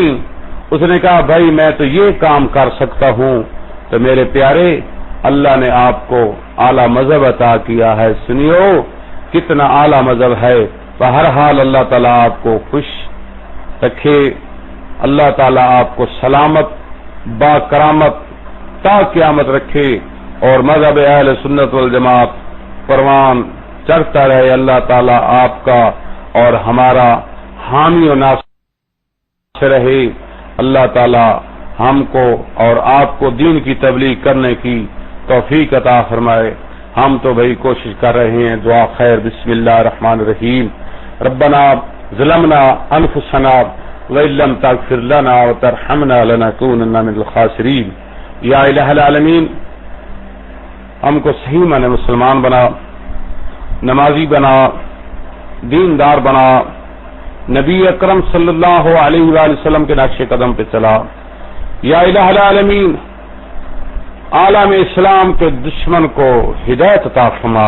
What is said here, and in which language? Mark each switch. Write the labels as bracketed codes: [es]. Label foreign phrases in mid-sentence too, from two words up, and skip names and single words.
[ur] اس نے کہا بھائی میں تو یہ کام کر سکتا ہوں۔ تو میرے پیارے اللہ نے آپ کو اعلیٰ مذہب عطا کیا ہے، سنیو کتنا اعلیٰ مذہب ہے۔ بہرحال اللہ تعالیٰ آپ کو خوش رکھے، اللہ تعالیٰ آپ کو سلامت با کرامت تا قیامت رکھے، اور مذہب [ar] اہل سنت والجماعت [ur] پروان چڑھتا رہے۔ اللہ تعالیٰ آپ کا اور ہمارا حامی و ناصر رہے۔ اللہ تعالیٰ ہم کو اور آپ کو دین کی تبلیغ کرنے کی توفیق عطا فرمائے۔ ہم تو بھائی کوشش کر رہے ہیں، دعا خیر۔ [ar] بسم اللہ الرحمن الرحیم۔ ربنا ظلمنا انفسنا وإن لم تغفر لنا وترحمنا لنكونن من الخاسرین۔ یا الہ العالمین [ur] ہم کو صحیح معنی مسلمان بنا، نمازی بنا، دیندار بنا، نبی اکرم [ar] صلی اللہ علیہ وآلہ وسلم [ur] کے نقش قدم پہ چلا۔ [ar] یا الہ العالمین [ur] عالم اسلام کے دشمن کو ہدایت عطا فرما۔